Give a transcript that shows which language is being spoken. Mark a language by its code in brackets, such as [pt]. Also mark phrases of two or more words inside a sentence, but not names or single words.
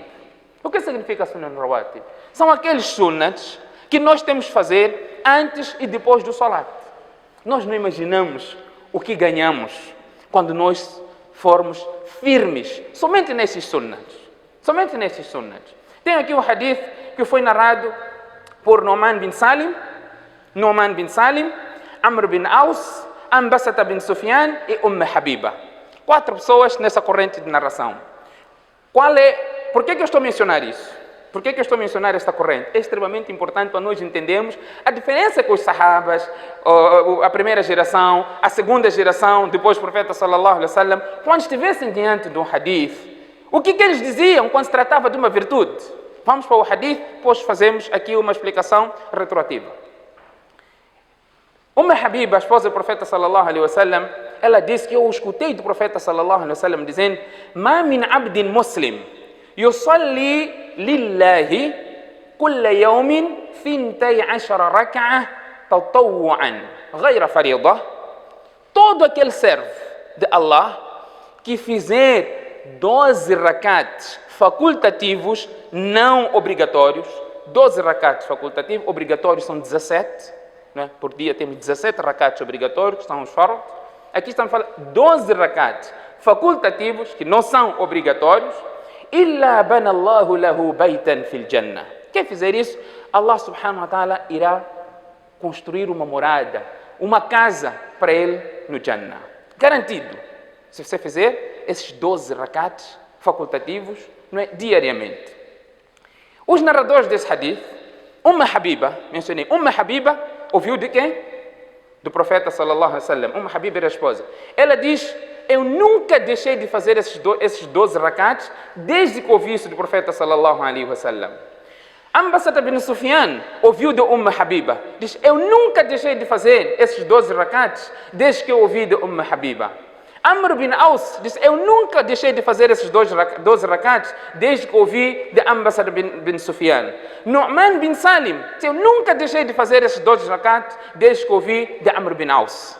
[pt] O que significa [ar] السنن الرواتب? [pt] São aqueles sunats que nós temos que fazer antes e depois do salat. Nós não imaginamos o que ganhamos quando nós formos firmes somente nesses sunnats. Somente nesses sunnats. Tem aqui um hadith que foi narrado por Nu'man bin Salim, Amr bin Aus, Ambasata bin Sufyan e Habiba. 4 pessoas nessa corrente de narração. Por que eu estou a mencionar isso? Por que eu estou a mencionar esta corrente? É extremamente importante para nós entendermos a diferença com os sahabas, a primeira geração, a segunda geração, depois do profeta [ar] صلى الله عليه وسلم, [pt] quando estivessem diante de um hadith, o que eles diziam quando se tratava de uma virtude? Vamos para o hadith, depois fazemos aqui uma explicação retroativa. Habiba, a esposa do profeta [ar] صلى الله عليه وسلم, [pt] ela disse que eu escutei do profeta [ar] صلى الله عليه وسلم dizendo: "ما من عبد مسلم يصلي لله كل يوم 12 ركعة تطوعا غير فريضة". [pt] Todo aquele servo de Allah que fizer 12 rakats facultativos não obrigatórios, 12 rakats facultativos, obrigatórios são 17, né? Por dia temos 17 rakats obrigatórios, que são os fardos. Aqui estamos falando 12 rakats facultativos, que não são obrigatórios. [ar] إِلَّا بَنَى اللَّهُ لَهُ بَيْتًا فِي الْجَنَّةِ. [pt] Quem fizer isso, Allah [ar] سبحانه وتعالى [pt] irá construir uma morada, uma casa para ele no Jannah. Garantido. Se você fizer esses 12 rakats facultativos, não é, diariamente. Os narradores desse hadith, Habiba, mencionei, Habiba ouviu de quem? Do profeta [ar] صلى الله عليه وسلم. [pt] Habiba era a esposa. Ela diz: eu nunca deixei de fazer esses 12 rakats desde que ouvi isso do profeta [ar] صلى الله عليه وسلم. [pt] Ambasata bin Sufyan ouviu de Habiba. Diz: eu nunca deixei de fazer esses 12 rakats desde que eu ouvi de Habiba. Amr bin Aus diz: eu nunca deixei de fazer esses 12 rakats desde que ouvi de Ambasata bin Sufyan. Nu'man bin Salim diz: eu nunca deixei de fazer esses 12 rakats desde que ouvi de Amr bin Aus.